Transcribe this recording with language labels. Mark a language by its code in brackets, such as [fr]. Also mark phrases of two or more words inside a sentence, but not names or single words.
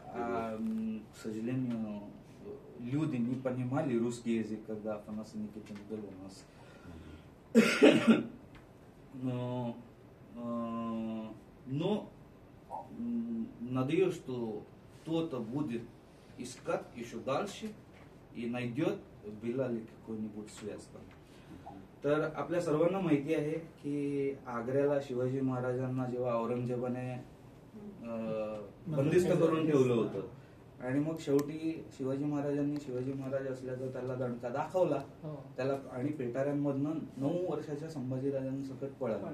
[ru] К сожалению, люди не понимали русский язык, когда Афанасий Никитин был у нас. Но надеюсь, что кто-то будет искать еще дальше и найдет, была ли какой-нибудь связь там. [mr] तर आपल्या सर्वांना माहिती आहे की आग्र्याला शिवाजी महाराजांना जेव्हा औरंगजेबाने बंदिस्त करून ठेवलं होतं आणि मग शेवटी शिवाजी महाराज असल्याचा त्याला दणका दाखवला त्याला आणि पेटाऱ्यांमधनं 9 वर्षाच्या संभाजीराजांसकट पळाला.